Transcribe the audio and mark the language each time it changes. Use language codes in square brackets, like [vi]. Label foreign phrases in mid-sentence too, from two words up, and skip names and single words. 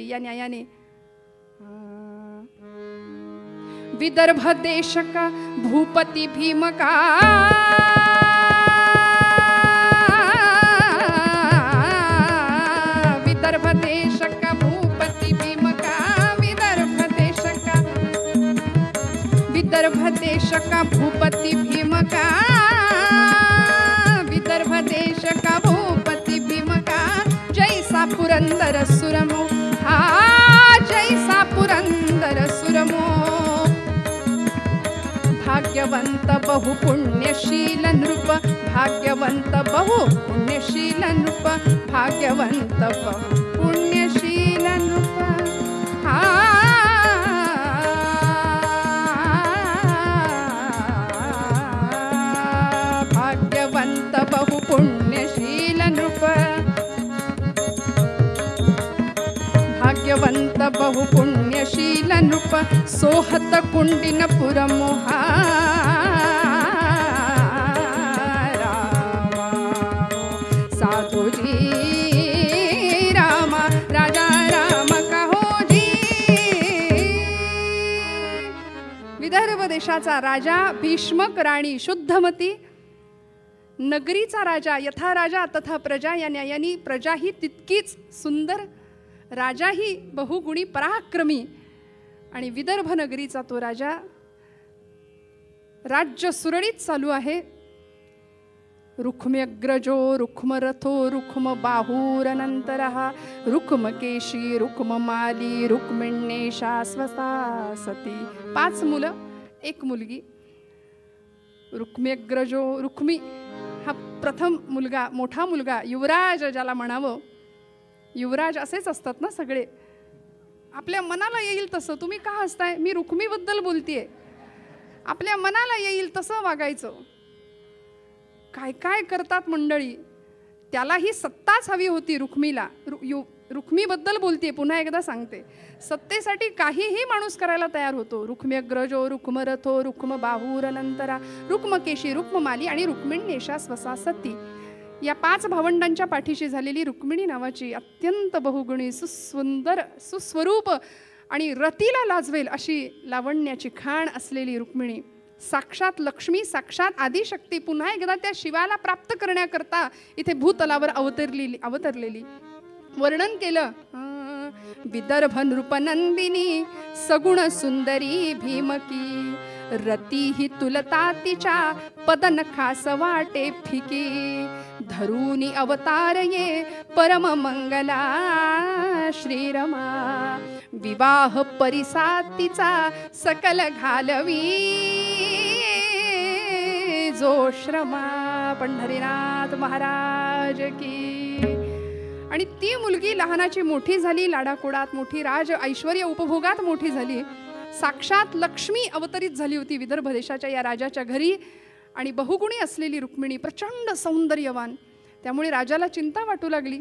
[mr] या न्यायाने [hi] विदर्भ देशका भूपती भीमका, विदर्भ देशका भूपती भीमका, विदर्भ देशका, विदर्भ देशका भूपती भीमका, विदर्भ देशका भूपती भीमका. जैसा पुरंदर सुरमो, हा जैसा पुरंदर सुरमो, भाग्यवंत बहु पुण्यशील नृप, भाग्यवंत बहु पुण्यशील नृप, भाग्यवंत बहु पुण्यशील नृप. हा भाग्यवंत बहु पुण्यशील नृप, भाग्यवंत बहु पुण्यशील नृप. सोहत कुंडिन पुरमोहा, रामा साधुजी रामा, राजा राम कहोजी. [mr] विदर्भ देशाचा राजा भीष्मक, राणी शुद्धमती, नगरीचा राजा यथा राजा तथा प्रजा. या न्यायाने प्रजा ही तितकीच सुंदर, राजाही बहुगुणी पराक्रमी. आणि विदर्भ नगरीचा तो राजा, राज्य सुरळीत चालू आहे. [sa] रुक्म्यग्रजो रुक्मरथो रुक्म बाहुरनंतरः, रुक्मकेशी रुक्ममाली रुक्मिण्येषा स्वसा सती. [mr] 5 मुलं 1 मुलगी. रुक्म्यग्रजो रुक्मी हा प्रथम मुलगा, मोठा मुलगा, युवराज ज्याला म्हणावं. युवराज असेच असतात ना सगळे, आपल्या मनाला येईल तसं. तुम्ही का हसताय? मी रुक्मीबद्दल बोलतेय. आपल्या मनाला येईल तसं वागायचं. काय काय करतात मंडळी. त्याला ही सत्ताच हवी होती रुक्मीला. रुक्मीबद्दल बोलते, पुन्हा एकदा सांगते. सत्तेसाठी काहीही माणूस करायला तयार होतो. [sa] रुक्म्यग्रजो रुक्मरथो रुक्म बाहुरनंतरा रुक्मकेशी रुक्ममाली आणि रुक्मिण्येषा स्वसा सती. [mr] या 5 भावंडांच्या पाठीशी झालेली रुक्मिणी नावाची अत्यंत बहुगुणी, सुंदर, सुस्वरूप आणि रतीला लाजवेल अशी लावण्याची खाण असलेली रुक्मिणी, साक्षात लक्ष्मी, साक्षात आदिशक्ती, पुन्हा एकदा त्या शिवाला प्राप्त करण्याकरता इथे भूतलावर अवतरलेली. वर्णन केलं. विदर्भ नृपनंदिनी सगुण सुंदरी भीमकी, रती ही तुलता तिच्या पदनखास वाटे फिकी, धरूनी अवतार ये परम मंगला श्रीरमा, विवाह परिसातीचा सकल घालवी जो श्रमा. पंढरीनाथ महाराज की. आणि ती मुलगी लहानाची मोठी झाली, लाडाकोडात मोठी, राज ऐश्वर्य उपभोगात मोठी झाली. साक्षात लक्ष्मी अवतरित झाली होती विदर्भ देशाच्या या राजाच्या घरी. आणि बहुगुणी असलेली रुक्मिणी प्रचंड सौंदर्यवान, त्यामुळे राजाला चिंता वाटू लागली.